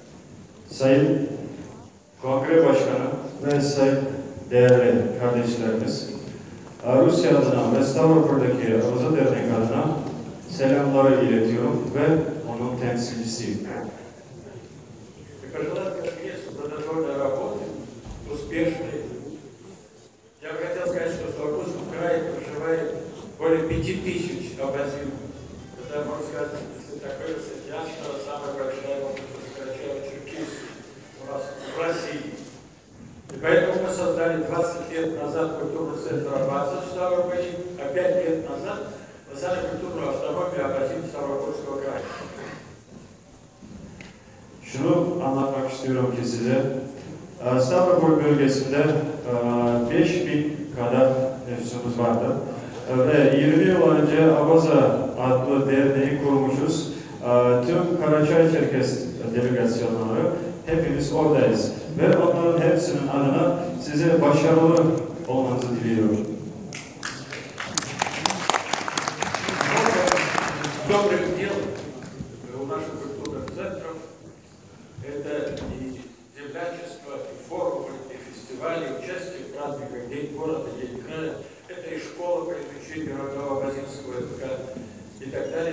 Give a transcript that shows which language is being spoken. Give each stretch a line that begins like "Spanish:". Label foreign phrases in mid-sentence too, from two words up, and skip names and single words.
Turkish: Sayın Kongre Başkanı ve değerli kardeşlerimiz, Rusya adına ve Stavropol'daki Abaza Dernek adına selamları iletiyorum ve onun temsilcisiyim.
Russian: Пожелать Конгрессу плодотворной работы, успешной. Я бы хотел сказать, что в Ставропольском крае проживает более 5000 абазинов. Это, можно сказать, если такое диаспора, самая большая, может быть, сокращая Черкесию у нас в России. И поэтому мы создали 20 лет назад культурный центр Абаза в Ставрополе, а 5 лет назад создали культурную автономию абазин Ставропольского края.
Turkish: Şunu anlatmak istiyorum ki size, Stavropol bölgesinde 5000 kadar nüfusumuz vardı ve 20 yıl önce Abaza adlı derneği kurmuşuz. Tüm Karaçay-Çerkes delegasyonları hepimiz oradayız ve onların hepsinin adına size başarılı olmanızı diliyorum.
Russian: Добрых дел у наших культурных центров это и землячество, и форумы, и фестивали, участие в праздниках День города, День края, это и школа по изучению родного абазинского языка и так далее,